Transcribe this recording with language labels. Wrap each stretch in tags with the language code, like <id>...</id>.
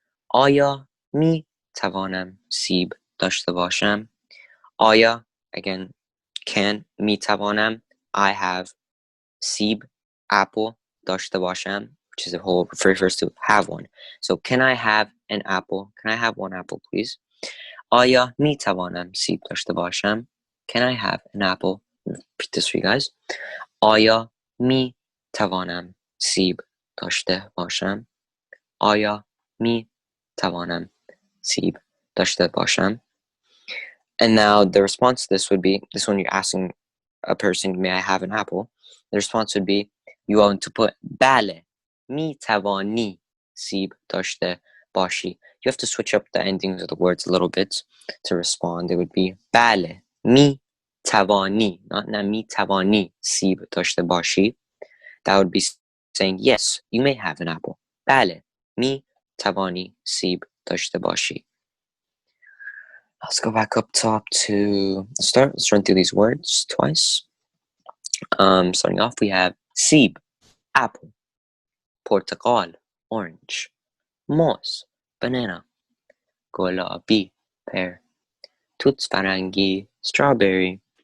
<fa>آیا می توانم سیب داشته باشم؟ آیا, again, can, می توانم,</fa> <en>I have,</en> <fa>سیب, apple, داشته باشم,</fa> <en>which is a whole, refers to have one. So, can I have an apple? Can I have one apple, please?</en> <fa>آیا می توانم سیب داشته باشم?</fa> <en>Can I have an apple? Repeat this for you guys.</en> <fa>آیا می توانم سیب داشته باشم؟ آیا می توانم سیب داشته باشم?</fa> <en>And now the response to this would be, this one you're asking a person, may I have an apple? The response would be, you want to put bale,</en> <fa>می توانی سیب داشته باشی.</fa> <en>You have to switch up the endings of the words a little bit to respond. It would be bale, می توانی, not na</en> <fa>می توانی سیب داشته باشی.</fa> <en>That would be saying, yes, you may have an apple.</en> <fa>بله, می توانی سیب داشته باشی.</fa> <en>Let's go back up top to start. Let's run through these words twice. Starting off, we have سیب, apple, portakal, orange, موز, banana, گلابی, pear, توت فرنگی, strawberry.</en>